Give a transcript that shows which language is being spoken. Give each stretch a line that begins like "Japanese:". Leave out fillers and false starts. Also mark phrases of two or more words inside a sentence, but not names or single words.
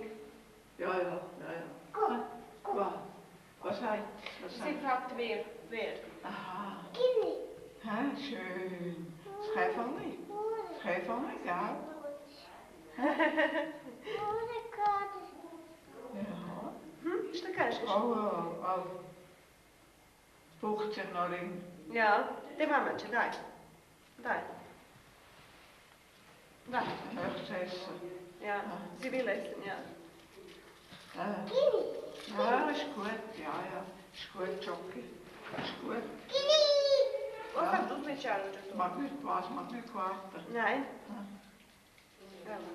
German: Ja. Was heißt? Sie fragt wer. Wer? Aha. Hä? Schön.
Swiss German: Das Käferli. Das Käferli, gell? Ja.
Croatian: Hm, što kažeš?
German: Oh. Spucht sich noch in. Ja.
Croatian: Te mama će, daj. Daj. Daj.
German: Möchtest essen? Ja. Sie will essen, ja. Ja, ist gut. Ja. Ist gut, Jockey. Ist gut. Was hast du mit Charlotte zu tun? Mag nicht warten. Nein. Ja.